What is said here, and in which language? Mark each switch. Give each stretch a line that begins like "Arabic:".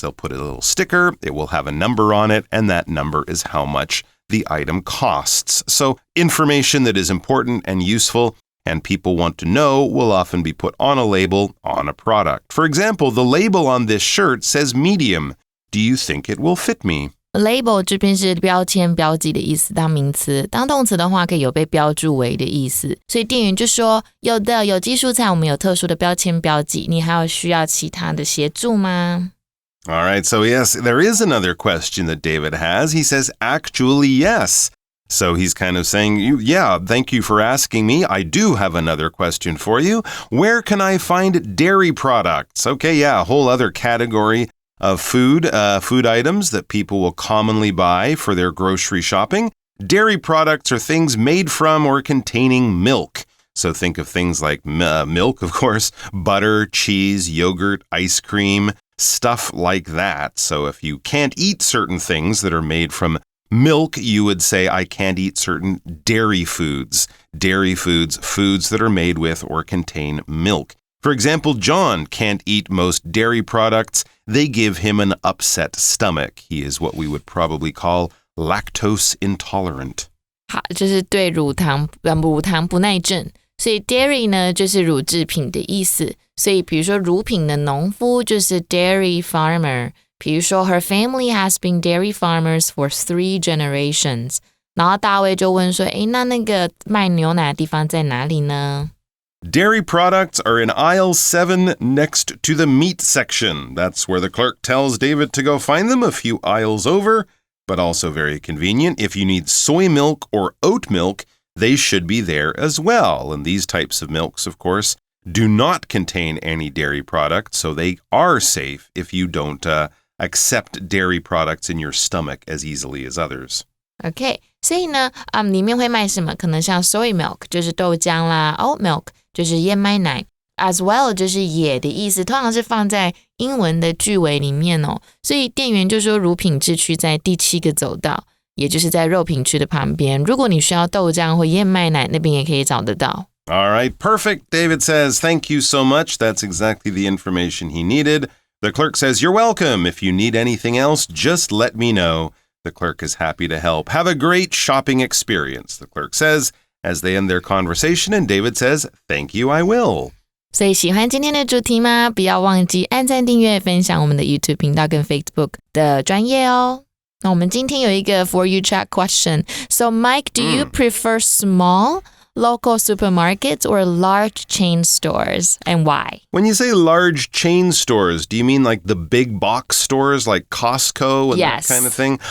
English: They'll put a little sticker, it will have a number on it, and that number is how much the item costs. So information that is important and useful and people want to know will often be put on a label on a product. For example, the label on this shirt says medium. Do you think it will fit me?
Chinese: Label 这边是标签标记的意思，当名词。当动词的话可以有被标注为的意思。所以店员就说有的有机蔬菜我们有特殊的标签标记，你还有需要其他的协助吗？
English: All right, so yes, there is another question that David has. He says, actually, yes. So he's kind of saying, yeah, thank you for asking me. I do have another question for you. Where can I find dairy products? Okay, yeah, a whole other category of food items that people will commonly buy for their grocery shopping. Dairy products are things made from or containing milk. So think of things like milk, of course, butter, cheese, yogurt, ice cream, stuff like that. So if you can't eat certain things that are made from milk, you would say, I can't eat certain dairy foods. Dairy foods, foods that are made with or contain milk. For example, John can't eat most dairy products. They give him an upset stomach. He is what we would probably call lactose intolerant.
Chinese: 好，就是对乳糖不耐症。所以 dairy 呢就是乳制品的意思。所以比如说乳品的农夫就是 dairy farmer，比如说
English: Her family has been dairy farmers for 3 generations.
Chinese: 然后大卫就问说，诶，那个卖牛奶的地方在哪里呢？
English: Dairy products are in aisle 7 next to the meat section. That's where the clerk tells David to go find them a few aisles over, but also very convenient. If you need soy milk or oat milk, they should be there as well. And these types of milks, of course, do not contain any dairy products, so they are safe if you don't accept dairy products in your stomach as easily as others.
Chinese: OK, 所以呢，里面会卖什么？可能像 soy milk 就是豆浆啦 ，oat milk 就是燕麦奶 ，as well 就是也的意思，通常是放在英文的句尾里面哦。所以店员就说乳品制区在第7个走道，也就是在肉品区的旁边。如果你需要豆浆或燕麦奶，那边也可以找得到。
English: All right, perfect. David says, thank you so much. That's exactly the information he needed. The clerk says, you're welcome. If you need anything else, just let me know. The clerk is happy to help. Have a great shopping experience, the clerk says, as they end their conversation, and David says, thank you, I will.
Chinese: 所以喜欢今天的主题吗？不要忘记按赞、订阅、分享我们的 YouTube 频道跟 Facebook 的专页哦。那我们今天有一个
English: For You Chat question. So Mike, do you prefer small local supermarkets or large chain stores, and why? When you say large chain stores, do you mean like the big box stores like Costco and Yes. that kind of thing?